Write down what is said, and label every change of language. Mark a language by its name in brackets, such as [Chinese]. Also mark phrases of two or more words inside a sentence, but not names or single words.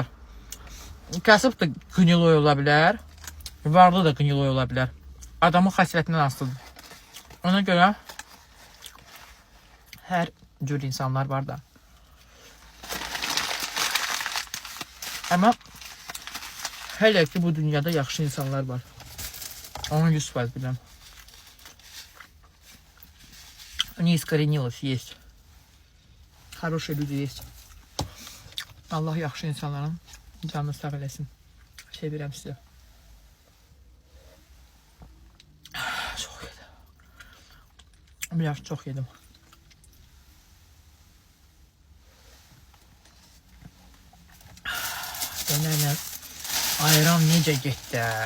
[Azerbaijani] Kasıb da qınıloy ola bilər, varlı da qınıloy ola bilər. Adamın xəsrətindən asılıdır. Ona görə Hər cür insanlar var da. Amma hələ ki bu dünyada yaxşı insanlar var. Onu 100% biləm. [Russian] Не искоренилось, есть. Хорошие люди есть. [Azerbaijani] Allah yaxşı insanların canını sağ eləsin. Sevirəm sizə. Çox yedim. Biraz çox yedim. Dönərlə ayran necə getdi?